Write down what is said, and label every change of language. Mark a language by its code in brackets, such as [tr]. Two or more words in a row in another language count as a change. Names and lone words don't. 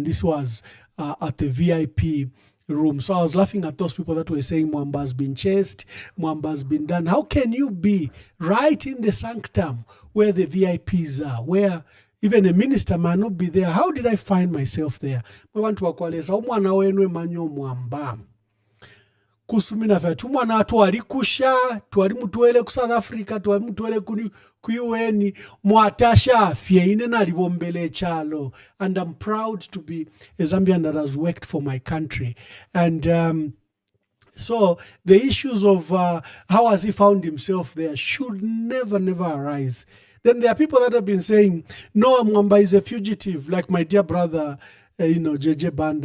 [en] This was at the VIP room. So I was laughing at those people that were saying Mwamba's been chased, Mwamba's been done. How can you be right in the sanctum where the VIPs are, where even a minister might not be there? How did I find myself there? I want to [bem] akwalesa umwana wenwe Emmanuel Mwamba kusumina fa tumwana twali kusha, twali mutwele ku South Africa, twali mutwele ku UN, mwatasha afye ine nalibombele chalo. [en] And I'm proud to be a Zambian that has worked for my country. And so the issues of how has he found himself there should never arise. Then there are people that have been saying, no, Mwamba is a fugitive, like my dear brother, JJ Banda.